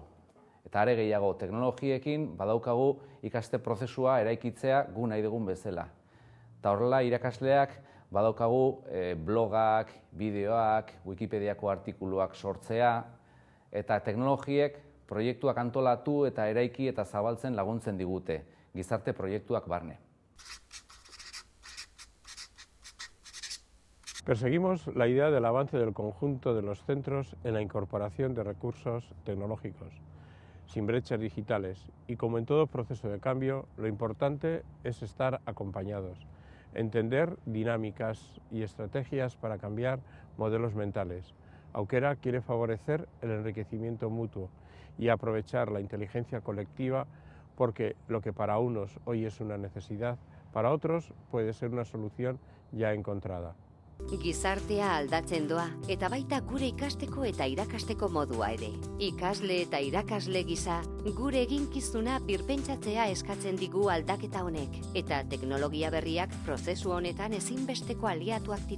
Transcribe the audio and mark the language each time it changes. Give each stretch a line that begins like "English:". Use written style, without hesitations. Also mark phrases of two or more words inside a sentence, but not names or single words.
Basque: Eta are gehiago teknologiekin badaukagu ikaste prozesua eraikitzea gu nahi dugun bezala. Eta horrela irakasleak badaukagu blogak, bideoak, Wikipediako artikuluak sortzea, eta teknologiek proiektuak antolatu eta eraiki eta zabaltzen laguntzen digute, gizarte proiektuak barne.
Spanish: Perseguimos la idea del avance del conjunto de los centros en la incorporación de recursos tecnológicos, sin brechas digitales, y como en todo proceso de cambio, lo importante es estar acompañados, entender dinámicas y estrategias para cambiar modelos mentales. Aukera quiere favorecer el enriquecimiento mutuo y aprovechar la inteligencia colectiva porque lo que para unos hoy es una necesidad, para otros puede ser una solución ya encontrada.
Basque: Gizartea aldatzen doa, eta baita gure ikasteko eta irakasteko modua ere. Ikasle eta irakasle gisa, gure eginkizuna birpentsatzea eskatzen digu aldaketa honek, eta teknologia berriak prozesu honetan ezinbesteko aliatuak dira.